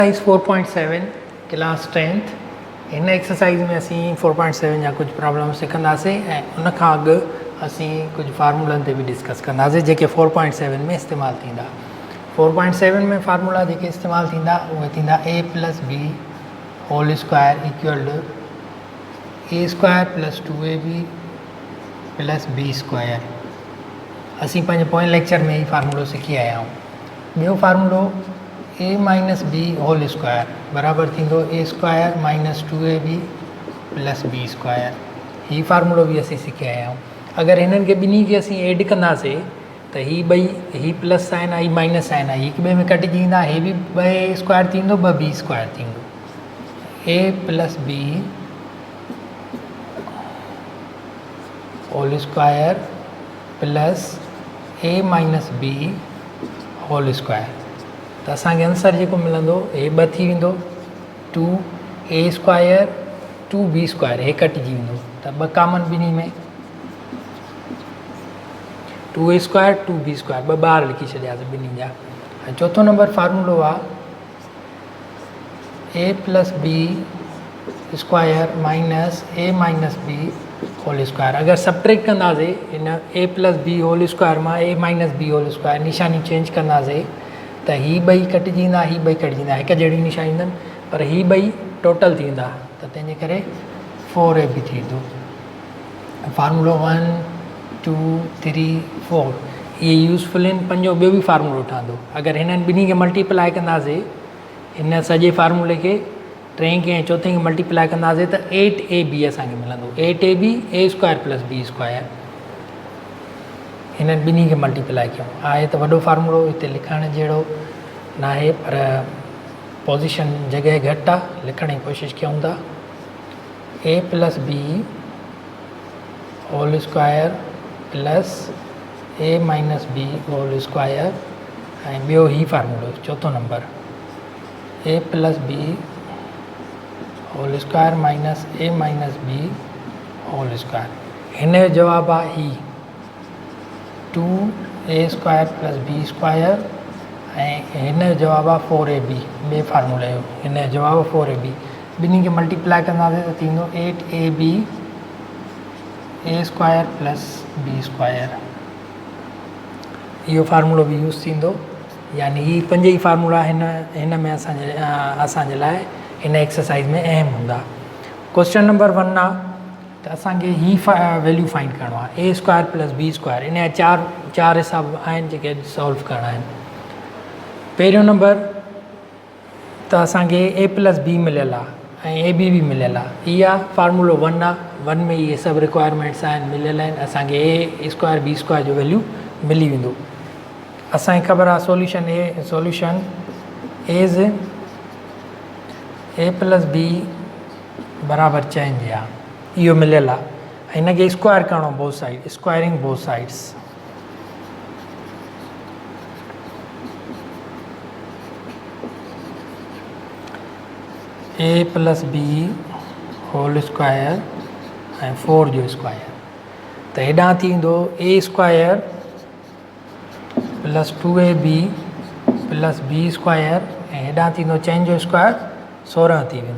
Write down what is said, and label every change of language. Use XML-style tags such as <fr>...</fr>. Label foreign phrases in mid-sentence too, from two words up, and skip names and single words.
<en>Exercise 4.7 class 10th in exercise</en> <sd>में असी 4.7 जा कुछ प्रॉब्लम सिखंदासीं ऐं उन खां अॻु असी कुछ फार्मूलनि ते भी डिस्कस कंदासीं जेके 4.7 में इस्तेमाल थींदा। 4.7 में फार्मूला जेके इस्तेमाल थींदा उहे थींदा</sd> <en>a + b whole square equal to a square + 2ab + b square.</en> <sd>असी पंहिंजे पोएं लेक्चर में ही फार्मूलो सिखी आया आहियूं। ॿियो फार्मूलो</sd> <en>a - b whole square</en> <sd>बराबर थींदो</sd> <en>a square - 2ab + b square.</en> <sd>ही फार्मूलो भी असी सिखी आया आहियूं। अगर हिननि खे ॿिन्ही खे असी ऐड कंदासीं त ही ॿई ही</sd> <en>plus sign</en> <sd>आहे ही</sd> <en>minus sign</en> <sd>आहे हिक ॿिए में कटिजी ईंदा। हे भी 2a स्क्वायर थींदो 2b स्क्वायर थींदो।</sd> <en>a + b whole square plus a - b whole square.</en> <sd>त असांखे आंसर जेको मिलंदो हे 2 थी वेंदो</sd> <en>2a square 2b square</en> <sd>हे कटिजी वेंदो त 2 कॉमन ॿिन्ही में</sd> <en>2a square 2b square</en> <sd>2 ॿार लिखी छॾियासीं ॿिन्ही जा। ऐं चौथों नंबर फार्मूलो आहे</sd> <en>a + b square minus a - b whole square.</en> <sd>अगर सब्ट्रैक्ट कंदासीं इन</sd> <en>a + b whole square</en> <sd>मां</sd> <en>a - b whole square</en> <sd>निशानी चेंज कंदासीं त ही 2 कटिजी ईंदा ही 2 कटिजी ईंदा हिक जहिड़ी निशानी ईंदनि पर ही 2 टोटल थी वेंदा त तंहिंजे करे 4ab थी वेंदो। फार्मूलो 1 2 3 4 इहे यूज़फुल आहिनि। पंजो ॿियो बि फार्मूलो ठहंदो। अगरि हिननि ॿिन्ही खे मल्टीप्लाए कंदासीं हिन सॼे फार्मूले खे टें खे ऐं चौथे खे मल्टीप्लाए कंदासीं त 8ab असांखे मिलंदो।</sd> <en>8ab a square + b square</en> <sd>हिननि ॿिन्ही खे मल्टीप्लाए कयूं। आहे त वॾो फार्मूलो हिते लिखण जहिड़ो न आहे पर पोज़ीशन जॻह घटि आहे लिखण जी कोशिशि कयूं था।</sd> <en>a + b whole square plus a - b whole square</en> <sd>ऐं ॿियो ही फार्मूलो चौथों नंबर</sd> <en>a + b whole square minus a - b whole square.</en> <sd>हिन जो जवाबु आहे ही</sd> <en>2a square + b square</en> <sd>ऐं हिन जो जवाबु आहे 4ab ॿिए फार्मूले जो। हिन जो जवाबु 4ab ॿिन्ही खे मल्टीप्लाए कंदासीं त थींदो</sd> <en>8ab a square + b square.</en> <sd>इहो फार्मूलो बि यूज़ थींदो यानी ही 5 ई फार्मूला हिन में असांजे लाइ हिन एक्सरसाइज़ में अहम हूंदा।</sd> <en>question number 1</en> <sd>आहे त असांखे ही</sd> <en>value find</en> <sd>करिणो आहे</sd> <en>a square + b square.</en> <sd>इन जा चार हिसाब आहिनि जेके सॉल्व करणा आहिनि। पहिरियों नंबर त असांखे a + b मिलियल आहे ऐं ab भी मिलियल आहे। इहा फार्मूलो 1 आहे। 1 में इहे सभु रिक्वायरमेंट्स आहिनि मिलियल आहिनि। असांखे</sd> <en>a square b square</en> <sd>जो वैल्यू मिली वेंदो। असांखे ख़बर आहे</sd> <en>solution as a + b</en> <sd>बराबर चेंज आहे इहो मिलियल आहे। हिनखे स्क्वायर करिणो</sd> <en>both side squaring both sides. a + b whole square</en> <sd>ऐं 4 जो स्क्वायर त हेॾां थी वेंदो</sd> <en>a square + 2ab + b square</en> <sd>ऐं हेॾां थींदो चेंज जो स्क्वायर 16 थी वेंदो।</sd>